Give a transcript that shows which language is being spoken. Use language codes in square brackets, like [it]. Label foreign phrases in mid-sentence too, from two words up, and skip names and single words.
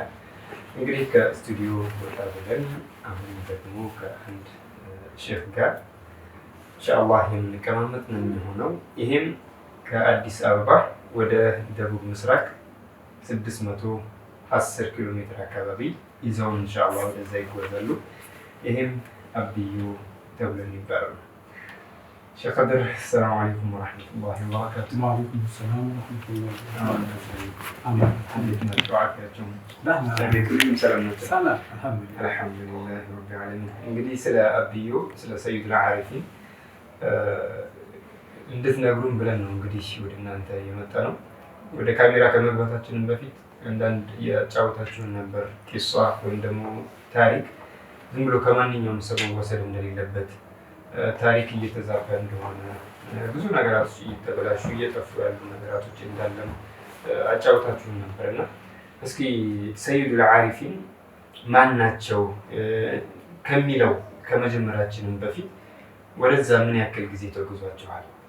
[am] እንግዲህ ከስቱዲዮ ወጣ ብለን አሁን ደግሞ ከአንድ ሼፍ ጋር ኢንሻአላህ የምንቀማመጥ ነው የሚሆነው። ይሄም ከአዲስ አበባ ወደ ደቡብ ምስራቅ 610 ኪሎ ሜትር አካባቢ ይዘው ኢንሻአላህ ወደዛ ይጓዛሉ። ይሄም አብዩ ተብሎ ይባላል። [ar] شيخ قدر السلام عليكم ورحمة الله وبركاته. وعليكم السلام ورحمة الله وبركاته. أمين. حدثنا الدعاء يا جم. لا عليكم السلام. سلام. الحمد لله. الحمد لله رب العالمين. [am] እንግዲህ ስለ አብዩ ስለ ሰይድ አልዓሪፊን እንድትነግሩን ብለን ነው እንግዲህ ወደ እናንተ የመጣ ነው። ወደ ካሜራ ከመግባታችን በፊት አንዳንድ ያጫወታችሁን ነበር ቂሷ ወይም ደግሞ ታሪክ ዝም ብሎ ከማንኛውም ሰው መወሰድ እንደሌለበት ታሪክ እየተዛባ እንደሆነ ብዙ ነገራቶች እየተበላሹ እየጠፉ ያሉ ነገራቶች እንዳለም አጫውታችሁን ነበርና እስኪ ሰይድ አልዓሪፊን ማን ናቸው ከሚለው ከመጀመራችንም በፊት ወደዛ ምን ያክል ጊዜ ተጉዟቸዋል?